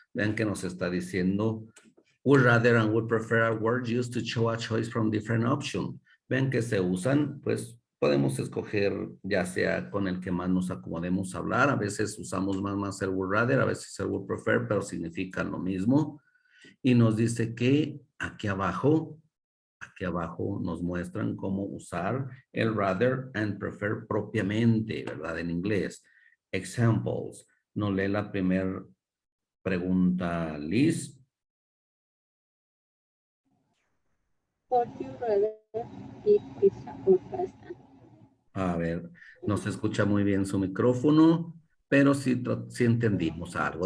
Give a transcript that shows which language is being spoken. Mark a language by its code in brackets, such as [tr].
[es] Vean que nos está diciendo [en] would rather and would prefer are words used to show a choice from different options. [es] Vean que se usan, pues podemos escoger ya sea con el que más nos acomodemos a hablar. A veces usamos más el would rather, a veces el would prefer, pero significan lo mismo. Y nos dice que aquí abajo nos muestran cómo usar el rather and prefer propiamente, ¿verdad? En inglés. Examples. Nos lee la primera pregunta, Liz. [en] Would you rather eat pizza or pasta? [es] A ver, no se escucha muy bien su micrófono, pero sí entendimos algo.